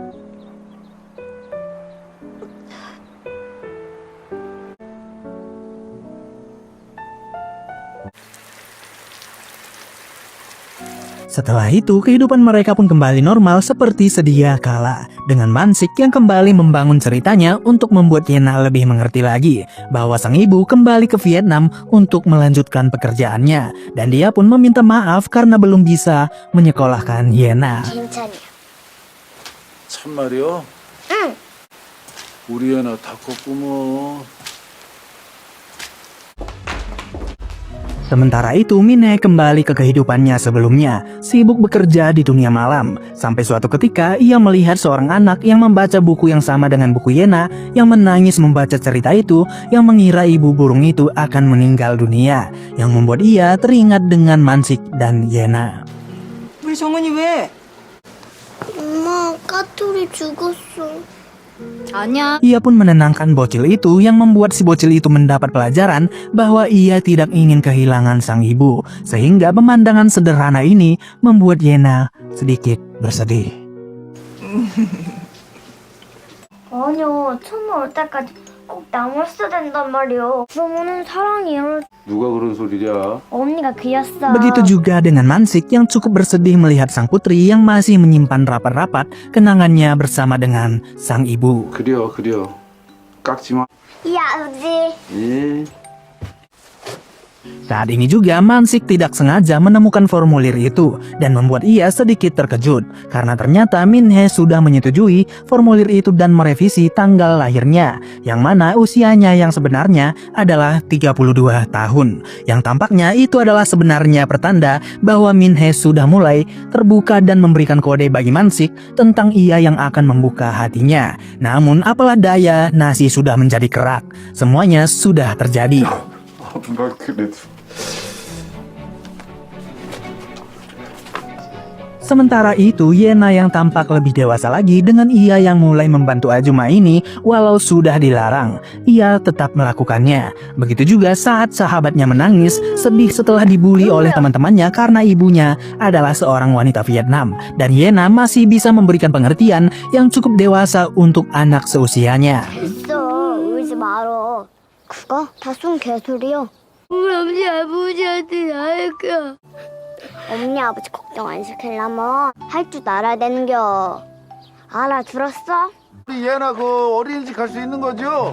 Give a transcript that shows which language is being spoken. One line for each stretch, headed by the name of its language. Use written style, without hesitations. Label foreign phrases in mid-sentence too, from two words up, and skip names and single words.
Indonesian: Setelah itu, kehidupan mereka pun kembali normal seperti sedia kala, dengan Mansik yang kembali membangun ceritanya untuk membuat Yena lebih mengerti lagi bahwa sang ibu kembali ke Vietnam untuk melanjutkan pekerjaannya, dan dia pun meminta maaf karena belum bisa menyekolahkan Yena.
Korean: 괜찮이야. 참말이요? 응. 우리 애나 다 컸구먼.
Indonesian: Sementara itu, Min-hee kembali ke kehidupannya sebelumnya, sibuk bekerja di dunia malam. Sampai suatu ketika, ia melihat seorang anak yang membaca buku yang sama dengan buku Yena, yang menangis membaca cerita itu, yang mengira ibu burung itu akan meninggal dunia, yang membuat ia teringat dengan Mansik dan Yena.
Korean: 우리 정은이 왜? 엄마, 까투리 죽었어. 아니야.
Indonesian: Ia pun menenangkan bocil itu, yang membuat si bocil itu mendapat pelajaran bahwa ia tidak ingin kehilangan sang ibu, sehingga pemandangan sederhana ini membuat Yena sedikit bersedih.
Korean: 아니요, 처음 올 때까지 꼭 남았어야 된단 말이요. 그러면은 사랑이 이럴 누가 그런 소리냐? 언니가 그였어.
Indonesian: Begitu juga dengan Mansik yang cukup bersedih melihat sang putri yang masih menyimpan rapat-rapat kenangannya bersama dengan sang ibu.
Korean: 그려. 깎지 마. 야, 아버지. 예.
Indonesian: Saat ini juga Mansik tidak sengaja menemukan formulir itu dan membuat ia sedikit terkejut karena ternyata Min-hee sudah menyetujui formulir itu dan merevisi tanggal lahirnya, yang mana usianya yang sebenarnya adalah 32 tahun. Yang tampaknya itu adalah sebenarnya pertanda bahwa Min-hee sudah mulai terbuka dan memberikan kode bagi Mansik tentang ia yang akan membuka hatinya. Namun apalah daya, nasi sudah menjadi kerak. Semuanya sudah terjadi.
Korean: 나 그래도.
Indonesian: Sementara itu, Yena yang tampak lebih dewasa lagi dengan ia yang mulai membantu Ajuma ini, walau sudah dilarang, ia tetap melakukannya. Begitu juga saat sahabatnya menangis, sedih setelah dibully oleh teman-temannya karena ibunya adalah seorang wanita Vietnam, dan Yena masih bisa memberikan pengertian yang cukup dewasa untuk anak seusianya.
Korean: 됐어, 울지 말어. 그거 다 순 개소리요. 우리 엄니 아버지한테 알까? 엄니 아버지 걱정 안 시키려면 할 줄 알아야 되는겨. 알아들었어? 우리 얘나 그 어린이집 갈 수 있는 거죠?